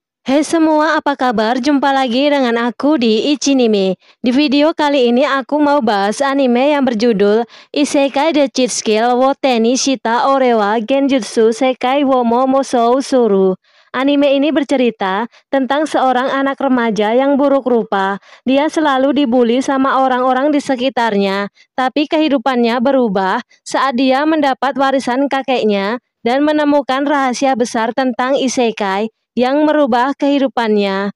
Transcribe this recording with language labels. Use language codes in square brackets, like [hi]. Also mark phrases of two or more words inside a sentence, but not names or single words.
[id] Hai semua, apa kabar? Jumpa lagi dengan aku di Ichinime. Di video kali ini aku mau bahas anime yang berjudul Isekai The Cheat Skill wo Teni Shita Orewa Genjutsu Sekai wo mo Musou Suru. Anime ini bercerita tentang seorang anak remaja yang buruk rupa. Dia selalu dibully sama orang-orang di sekitarnya, tapi kehidupannya berubah saat dia mendapat warisan kakeknya dan menemukan rahasia besar tentang isekai yang merubah kehidupannya.